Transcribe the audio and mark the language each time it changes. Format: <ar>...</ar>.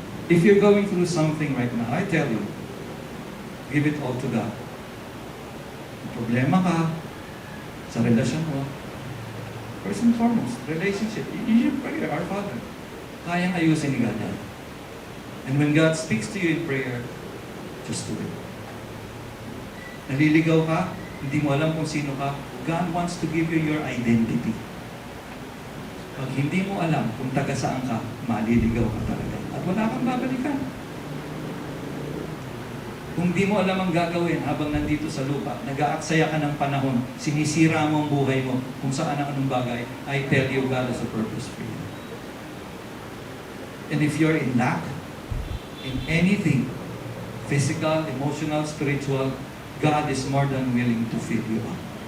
<en>If you're going through something right now, I tell you, give it all to God.</en> <tl>May problema ka sa relasyon mo.</tl> <en>First and foremost, relationship. You should pray, our Father.</en> <tl>Kayang ayusin ni God yan.</tl> <en>And when God speaks to you in prayer, just do it.</en> <tl>Naliligaw ka, hindi mo alam kung sino ka,</tl> <en>God wants to give you your identity.</en> <tl>Pag hindi mo alam kung taga saan ka, maliligaw ka talaga. At wala kang babalikan. Kung di mo alam ang gagawin habang nandito sa lupa, nag-aaksaya ka ng panahon, sinisira mo ang buhay mo kung saan ang anong bagay,</tl> <en>I tell you, God has a purpose for you. And if you're in lack, in anything, physical, emotional, spiritual, God is more than willing to fill you up.</en>